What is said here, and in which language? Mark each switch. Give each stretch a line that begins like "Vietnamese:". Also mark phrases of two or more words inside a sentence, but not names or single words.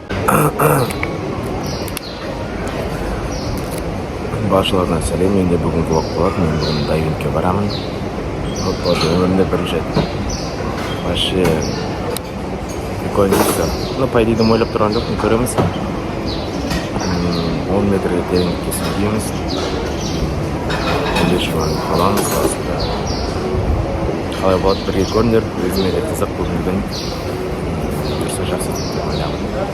Uzbek: Barchalarına selam. Endi bugun vlog bo'ladi. Men bugun dayvingga boraman. Umrimda birinchi
Russian: вообще прикольно все. Ну, по идее,
Uzbek: o'ylab turgan yo'qman, ko'ramiz. 10 metrga teringlikka suzamiz. 15 km qolamiz aslida. Qalay bo'ladi, birga ko'rinib, o'zimga qiziq bo'lgan. Tursa yaxshi deb o'ylayman.